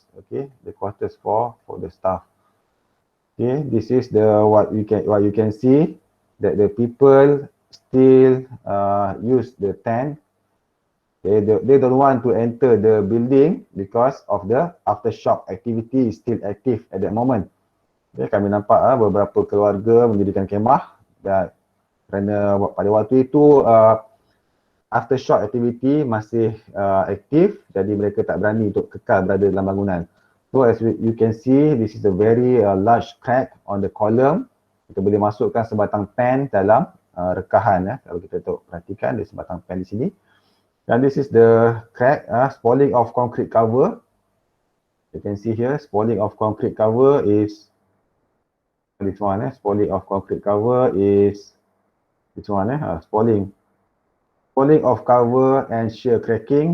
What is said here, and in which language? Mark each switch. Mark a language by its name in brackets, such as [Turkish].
[English] Okay, the quarters for the staff. Okay, this is the what you can see that the people still use the tent. They don't want to enter the building because of the aftershock activity is still active at that moment. [Malay] Okay, kami nampak beberapa keluarga mendirikan kemah dan kerana pada waktu itu aftershock activity masih aktif, jadi mereka tak berani untuk kekal berada dalam bangunan. [English] So as you can see, this is a very large crack on the column. [Malay] Kita boleh masukkan sebatang pen dalam rekahan. Kalau kita perhatikan, ada sebatang pen di sini. [English] Dan this is the crack, spalling of concrete cover. You can see here, spalling of concrete cover is this one. Spalling of concrete cover is this one. Spalling of cover and shear cracking.